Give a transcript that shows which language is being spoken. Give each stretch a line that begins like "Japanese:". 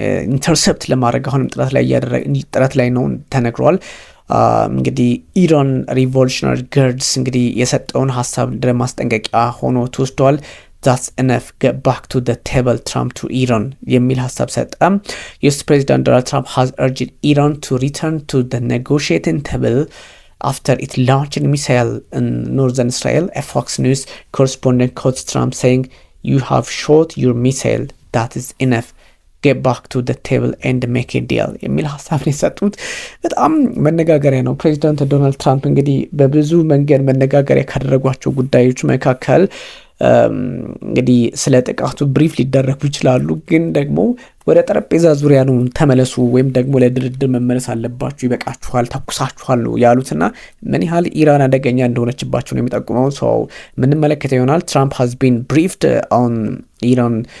Amharic: ኢንተርሰፕት ለማድረግ አሁንም ጥረት ላይ ነው ተነግሯል። እንግዲህ ኢራን ሪቮሉሽነሪ ጋርድስ እንግዲህ የሰጠውን ሀሳብ ለማስጠንቀቂያ ሆኖ ተወስዷል።
English: that's enough get back to the table Trump to Iran
Amharic: የሚል ሀሳብ ሰጠ።
English: US President Donald Trump has urged Iran to return to the negotiating table after it launched a missile in northern Israel. A Fox News correspondent quotes Trump saying, "You have shot your missile. That is enough. Get back to the table and make a deal."
Amharic: የሚል ሀሳብ ነው የሰጡት። በጣም መነጋገሪያ ነው። ፕሬዚዳንት ዶናልድ ትራምፕ እንግዲህ በብዙ መንገድ መነጋገሪያ ካደረጓቸው ጉዳዮች መካከል እንግዲህ ስለ ጥቃቱ ብሪፍ ሊደረጉ ይችላሉ። ግን ደግሞ ወደ ጠረጴዛ ዙሪያ ነው ተመለሱ ወይም ደግሞ ለድርድር መመለስ አለባችሁ፣ ይበቃችኋል፣ ተኩሳችኋል ነው ያሉትና ምን ያህል ኢራን አደገኛ እንደሆነችባቸው ነው የሚጠቁመው። ሰው ምንም መለከተ ይሆናል። ትራምፕ
English: has been briefed on Iran